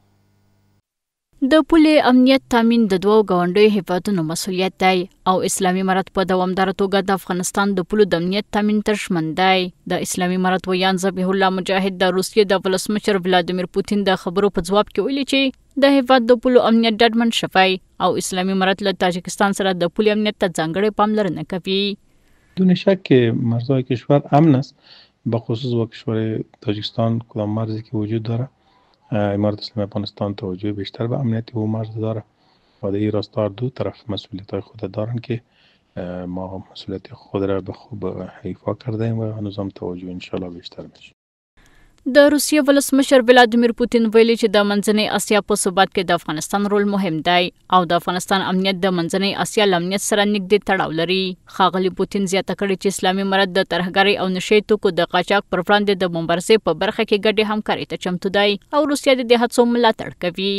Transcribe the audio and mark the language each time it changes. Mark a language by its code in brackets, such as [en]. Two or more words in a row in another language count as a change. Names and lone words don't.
[ps] د پولې امنیت تامین د دوو ګاونډیو هیوادونو مسؤلیت دی او اسلامي امارت په دوامداره توګه د افغانستان د پولو د امنیت تامین ته ژمن دی. د اسلامي امارت ویان ذبیح الله مجاهد د روسیې د ولسمشر ولادیمیر پوتین د خبرو په ځواب کې ویلي چې د هیواد د پولو امنیت ډاډمن شوی او اسلامي امارت له تاجکستان سره د پولې امنیت ته ځانګړې پاملرنه کوي. [fa] بدون شک که مرزهای کشور امن است، بخصوص با کشور تاجیکستان کدام مرزی که وجود داره. امارت اسلامی افغانستان توجه بیشتر به امنیت او مرز داره و در این راستا دو طرف مسئولیت های خود دارن که ما مسئولیت خود را به خوب ایفا کرده ایم و هنوز هم توجه انشالله بیشتر میشه. [ps] د روسیې ولسمشر ولادیمیر پوتین ویلي چې د منځنۍ اسیا په ثبات کې د افغانستان رول مهم دی او د افغانستان امنیت د منځنۍ اسیا له امنیت سره نږدې تړاو لري. ښاغلي پوتین زیاته کړې چې اسلامي امارت د ترهګرۍ او نشې توکو د قاچاق پر وړاندې د مبارزې په برخه کې ګډې همکارۍ ته چمتو دی او روسیه د دې هڅو ملاتړ کوي.